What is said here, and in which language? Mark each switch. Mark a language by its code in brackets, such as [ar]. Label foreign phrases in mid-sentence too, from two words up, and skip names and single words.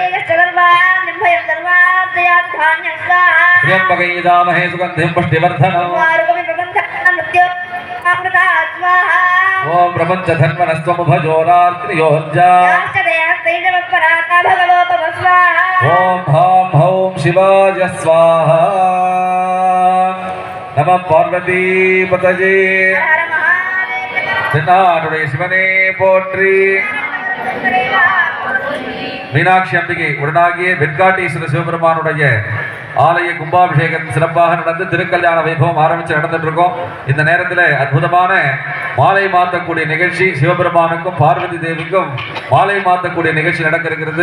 [sa] त्र्यम्बकैजामहे सुगन्धिं पुष्टिवर्धनम् ओम प्रपञ्चधन्वनस्त्वमुभजोरार्त्रियोर्जा ओम हं हौं शिवाय स्वाहा नमः पार्वतीपतये [ta] தென்னாடுடைய சிவனே போற்றி மீனாட்சி அம்பிகை உடனாகிய வெண்காட்டீஸ்வர சிவபெருமானுடைய ஆலய கும்பாபிஷேகம் சிறப்பாக நடந்து திருக்கல்யாண வைபவம் ஆரம்பிச்சு நடந்துட்டு இருக்கோம். இந்த நேரத்தில் அற்புதமான மாலை மாற்றக்கூடிய நிகழ்ச்சி சிவபெருமானுக்கும் பார்வதி தேவிக்கும் மாலை மாற்றக்கூடிய நிகழ்ச்சி நடக்க இருக்கிறது.